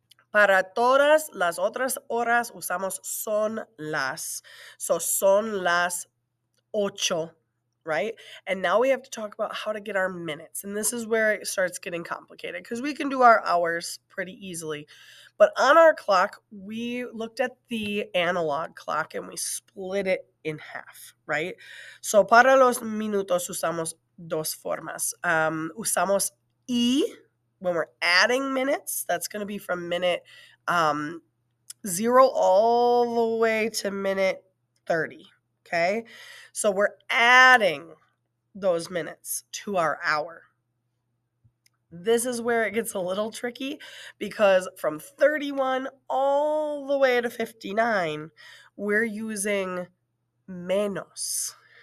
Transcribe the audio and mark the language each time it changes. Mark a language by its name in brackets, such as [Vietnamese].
[Spanish] Para todas las otras horas usamos son las. So son las 8, right? [English] And now we have to talk about how to get our minutes. And this is where it starts getting complicated because we can do our hours pretty easily. But on our clock, we looked at the analog clock and we split it in half, right? [Spanish] So para los minutos usamos dos formas. Usamos y [English] when we're adding minutes. That's going to be from minute 0 all the way to minute 30. Okay, so we're adding those minutes to our hour. This is where it gets a little tricky because from 31 all the way to 59, we're using menos.